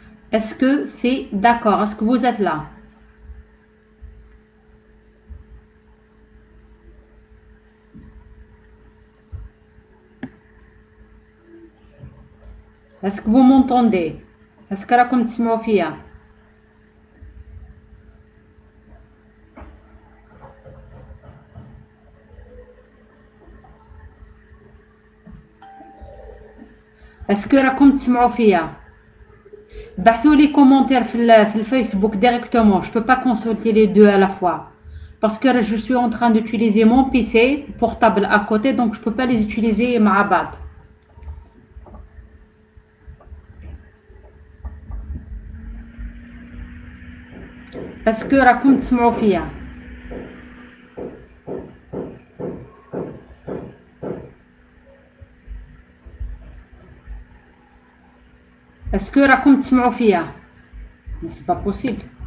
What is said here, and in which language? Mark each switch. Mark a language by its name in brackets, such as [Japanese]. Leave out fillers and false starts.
[French] Est-ce que c'est d'accord? Est-ce que vous êtes là? Est-ce que vous m'entendez? Est-ce que [Arabic] راكم تسمعوا فيا؟ Est-ce que راكم تسمعوا فيا؟ بعثوا لي commentaire في الفيسبوك [French] directement. Je peux pas consulter les deux à la fois. Parce que je suis en train d'utiliser mon PC portable à côté, donc je peux pas les utiliser [Arabic] مع بعض. [French] Est-ce que [Arabic] راكم تسمعوا فيا؟ [French] Est-ce que راكم تسمعوا فيا؟ Mais c'est pas possible.